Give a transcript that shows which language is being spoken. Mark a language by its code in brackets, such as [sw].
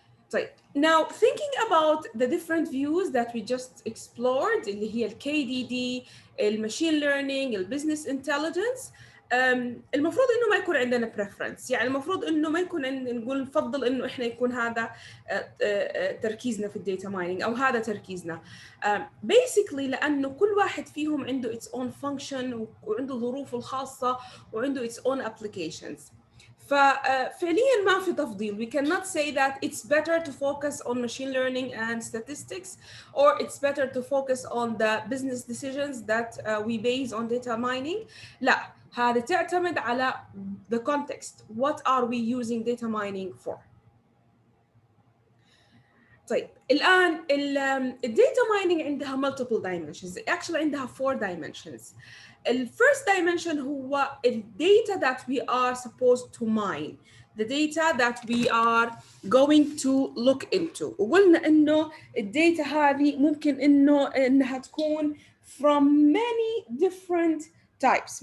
[ar] طيب, [en] now thinking about the different views that we just explored, [ar] اللي هي ال KDD, الماشين learning, البزنس intelligence, المفروض انه ما يكون عندنا preference. يعني المفروض انه ما يكون نقول نفضل انه احنا يكون هذا تركيزنا في الداتا مايننج او هذا تركيزنا. basically لانه كل واحد فيهم عنده [en] its own function [ar] وعنده ظروفه الخاصه وعنده [en] its own applications. [ar] ففعليا ما في تفضيل. [en] We cannot say that it's better to focus on machine learning and statistics, or it's better to focus on the business decisions that we base on data mining. [ar] لا, هذه تعتمد على [en] the context. What are we using data mining for? [ar] طيب, الآن الداتا mining عندها multiple dimensions. [en] Actually عندها 4 dimensions. The first dimension هو data that we are supposed to mine, the data that we are going to look into. [ar] وقلنا إنه الداتا هذه ممكن إنها تكون [en] from many different types.